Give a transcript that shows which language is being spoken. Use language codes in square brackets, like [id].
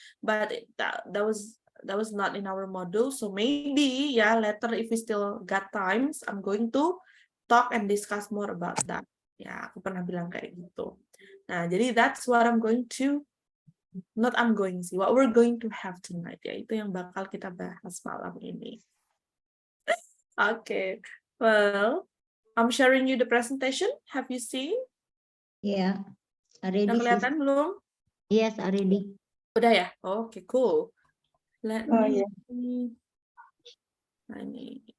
[en] But that was not in our module, so maybe, ya, later if we still got times, I'm going to talk and discuss more about that. Ya, [id] aku pernah bilang kayak gitu. [en] Nah, jadi that's what I'm going to what we're going to have tonight, ya. [id] Itu yang bakal kita bahas malam ini. [en] Okay, well, I'm sharing you the presentation. Have you seen? Yeah, already. [id] Udah kelihatan belum? [en] Yes, already. [id] Udah ya? [en] Okay, cool. Let Oh, me yeah. [id] see. Nah, ini.